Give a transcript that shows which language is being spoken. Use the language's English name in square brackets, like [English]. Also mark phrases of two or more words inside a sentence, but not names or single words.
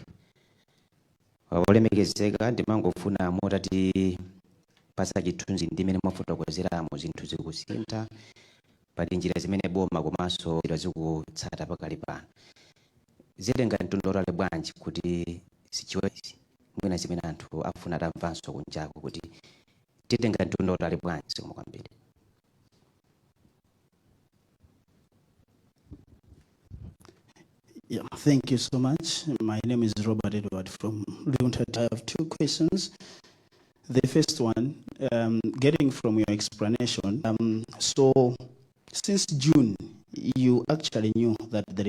[Nyanja] Olemekezeka ndimangofuna motati pasa chithunzi ndimene mwafotokozeramo zinthu zikusintha pali njira zimene boma komanso zikutsata pakali pano. Zilenga mtondolale bwanji kuti sichiwezi mwina zimene anthu afuna atamvanso kunjako kuti titenga mtondolale bwanji. Zikomo kwambiri. [English] Yeah, thank you so much. My name is Robert Edward from Limited. I have two questions. The first one, getting from your explanation, so since June, you actually knew that there